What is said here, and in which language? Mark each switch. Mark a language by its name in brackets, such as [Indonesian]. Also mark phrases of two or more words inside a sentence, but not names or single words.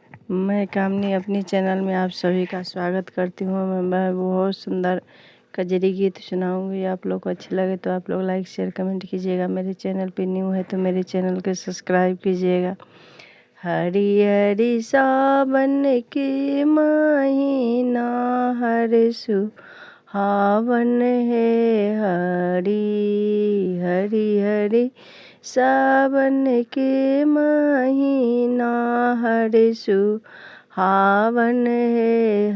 [Hindi] मैं कामनी अपनी चैनल में आप सभी का स्वागत करती हूँ। मैं बहुत सुंदर कजरी गीत सुनाऊंगी। आप लोग को अच्छे लगे तो आप लोग [English] like share comment [Hindi] कीजिएगा। मेरे चैनल पे न्यू है तो मेरे चैनल को सब्सक्राइब कीजिएगा। हरी हरी सावन के महीना हर सुहावन है। हरी हरी हरी सावन के महीना हर सुहावन है।